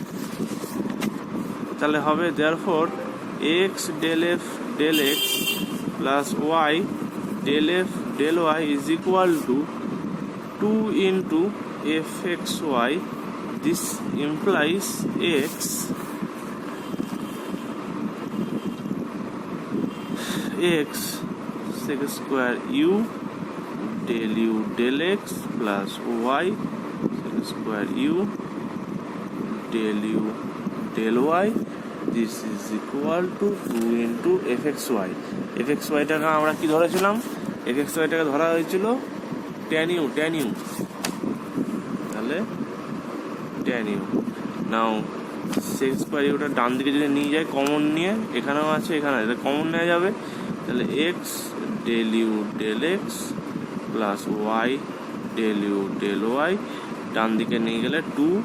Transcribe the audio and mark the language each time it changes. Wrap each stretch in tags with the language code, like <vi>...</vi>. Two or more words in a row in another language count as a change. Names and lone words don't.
<bn>তাহলে হবে</bn> <en>therefore x del x plus y del y is equal to 2 into f x y. this implies এক্স sec square u del x plus y sec square u del y. This is equal to 2 into fxy.</en> <bn>fxyটাকে আমরা কি ধরেছিলাম, fxyটাকে ধরা হয়েছিল tan u। তাহলে ট্যান ইউ।</bn> <en>now sec square</en> <bn>ইউটা ডান দিকে যদি নিয়ে যায়, কমন নিয়ে, এখানেও আছে এখানে আছে, কমন নেওয়া যাবে, তাহলে</bn> <en>x del u del x plus y del u del y,</en> <bn>ডান দিকে নিয়ে গেলে টু</bn>